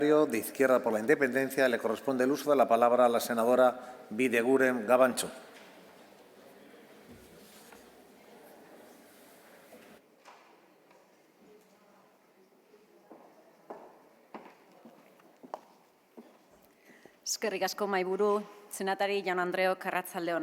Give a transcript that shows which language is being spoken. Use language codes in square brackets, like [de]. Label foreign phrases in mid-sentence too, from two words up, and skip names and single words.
[es] De Izquierda por la Independencia le corresponde el uso de la palabra a la senadora Bideguren Gabancho. [eu] Eskerrik asko mahaiburu, senatari Jaun-Andreok, arratsaldeon.